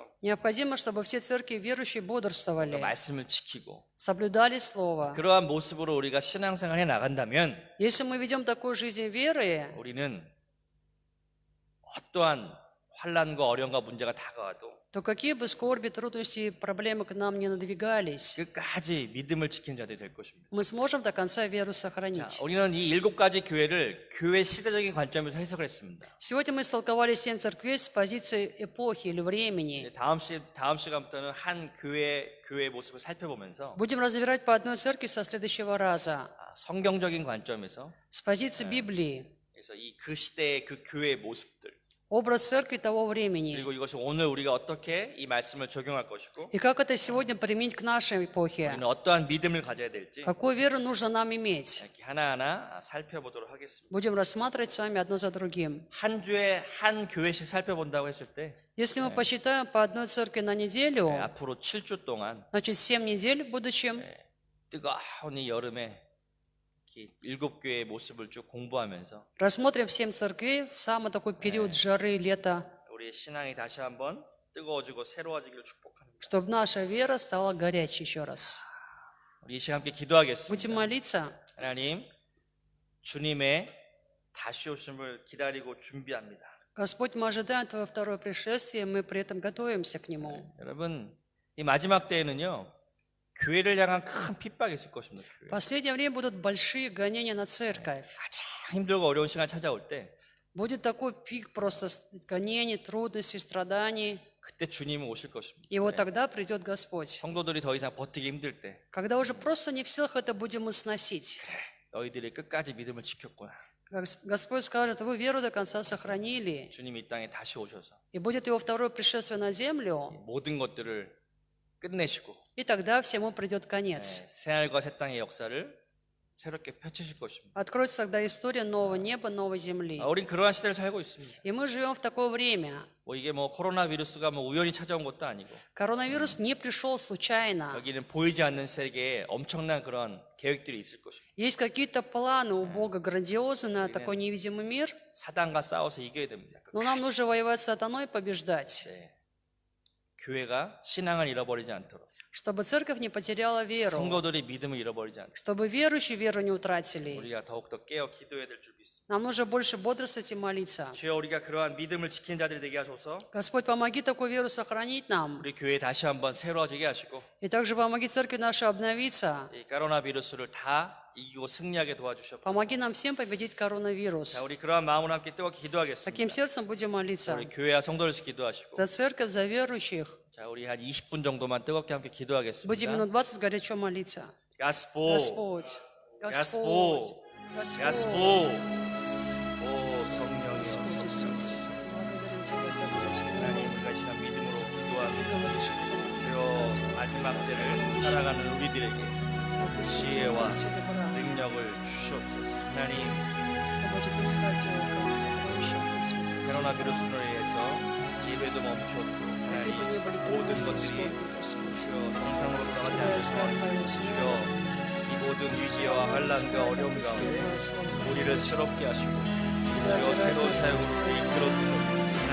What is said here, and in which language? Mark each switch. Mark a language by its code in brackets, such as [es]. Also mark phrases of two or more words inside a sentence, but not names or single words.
[ru] Необходимо, чтобы все церкви верующие бодрствовали, [ko] 말씀을 지키고 [ru] соблюдали Слово. [ko] 그러한 모습으로 우리가 신앙생활 해 나간다면 [ru] Если мы ведем такую жизнь веры, [ko] 우리는 어떠한 환난과 어려움과 문제가 다가와도 [ru] то какие бы скорби, трудности и проблемы к нам не надвигались, [ko] 끝까지 믿음을 지키는 자들이 될 것입니다. [ru] мы сможем до конца веру [ko] 자, [ru] сохранить. [ko] 우리는 이 7가지 교회를 교회 시대적인 관점에서 해석을 했습니다. [ru] Сегодня мы истолковали 7 церквей с позиции эпохи или времени. [ko] 다음 시간부터는 한 교회의 모습을 살펴보면서 [ru] Будем разбирать по одной церкви со следующего раза. [ko] 성경적인 관점에서 [ru] С позиции Библии, [ko] 그래서 그 시대의 그 교회의 모습들 [ru] образ церкви того времени. [ko] 그리고 이것을 오늘 우리가 어떻게 이 말씀을 적용할 것이고 [ru] И как это сегодня применить к нашей эпохе? [ko] 우리는 어떠한 믿음을 가져야 될지 [ru] Какую веру нужно нам иметь? [ko] 이렇게 하나하나 살펴보도록 하겠습니다. [ru] Будем рассматривать с вами одно за другим. [ko] 한 주에 한 교회씩 살펴본다고 했을 때 [ru] Если мы посчитаем по одной церкви на неделю, [ko] 앞으로 7주 동안 [ru] значит 7 недель в будущем, [ko] 뜨거운 이 여름에 7교회의 모습을 쭉 공부하면서 [ru] рассмотрим 7 церквей, самый такой период жары, лета, [ko] 우리의 신앙이 다시 한번 뜨거워지고 새로워지기를 축복합니다. [ru] чтобы наша вера стала горячей еще раз. [ko] 우리 이 시간 함께 기도하겠습니다. [ru] Будем молиться. [ko] 하나님, 주님의 다시 오심을 기다리고 준비합니다. [ru] Господь, мы ожидаем Твое второе пришествие, мы при этом готовимся к Нему. [ko] 여러분, 이 마지막 때에는요, 교회를 향한 큰 핍박이 있을 것입니다. [ru] В [ko] 교회. [ru] последнее время будут большие гонения на церковь. [ko] 가장 힘들고 어려운 시간 찾아올 때 [ru] Будет такой пик просто гонений, трудностей, страданий. [ko] 그때 주님은 오실 것입니다. [ru] И вот тогда придет Господь. [ko] 성도들이 더 이상 버티기 힘들 때 [ru] Когда уже просто не в силах это будем мы сносить. [ko] 너희들이 끝까지 믿음을 지켰구나. [ru] Господь скажет, вы веру до конца сохранили. [ko] 주님이 이 땅에 다시 오셔서 [ru] И будет Его второе пришествие на землю. [ko] 모든 것들을 끝내시고 [ru] И тогда всему придет конец. [ko] 새하늘과 새 땅의 역사를 새롭게 펼치실 것입니다. [ru] Откроется тогда история нового неба, новой земли. [ko] 우린 그러한 시대를 살고 있습니다. [ru] И мы живем в такое время. [ko] 이게 코로나 비루스가 우연히 찾아온 것도 아니고 [ru] Коронавирус не пришел случайно. [ko] 여기는 보이지 않는 세계에 엄청난 그런 계획들이 있을 것입니다. [ru] Есть какие-то планы у Бога грандиозные на такой невидимый мир, [ko] 사단과 싸워서 이겨야 됩니다. [ru] но нам нужно воевать с сатаной и побеждать, [ko] 네. 교회가 신앙을 잃어버리지 않도록 [ru] чтобы церковь не потеряла веру, [ko] 성도들이 믿음을 잃어버리지 않도록 [ru] чтобы верующие веру не утратили. [ko] 우리가 더욱더 깨어 기도해야 될 줄 믿습니다. [ru] Нам нужно больше бодрствовать и молиться. [ko] 주여 우리가 그러한 믿음을 지키는 자들이 되게 하소서. [ru] Господь, помоги такую веру сохранить нам. [ko] 우리 교회 다시 한번 새로워지게 하시고 [ru] И также помоги церкви нашей обновиться. [ko] 이 코로나 비루스를 다 이기고 승리하게 도와주셨고 [ru] Помоги нам всем победить коронавирус. [ko] 자, 우리 그러한 마음으로 함께 뜨겁게 기도하겠습니다. [ru] Таким сердцем будем молиться. [ko] 우리 교회와 성도들에서 기도하시고 [ru] За церковь, за верующих. [ko] 자, 우리 한 20분 정도만 뜨겁게 함께 [ru] Будем [ko] 기도하겠습니다. [ru] минут 20 горячо молиться. 야스포 Господь, Господь, 야스포 Господь, [ko] 오 성령이여 [ru] Господь Иисус, благодарим Тебя за то, что [ko] 하나님 우리가 시간 믿음으로 [ru] Ты [ko] 기도하며 [ru] говоришь к нам. [ko] 주여 마지막 때를 살아가는 우리들에게 지혜와 능력을 주시옵소서. 하나님, 코로나 비루스로 인해서 예배도 멈췄고 하나님 모든 것들이 주여 정상으로 돌아가지 않는 주여 이 모든 위기와 환란과 어려움 가운데 우리를 새롭게 하시고 주여 새로운 사역으로 이끌어 주시옵소서.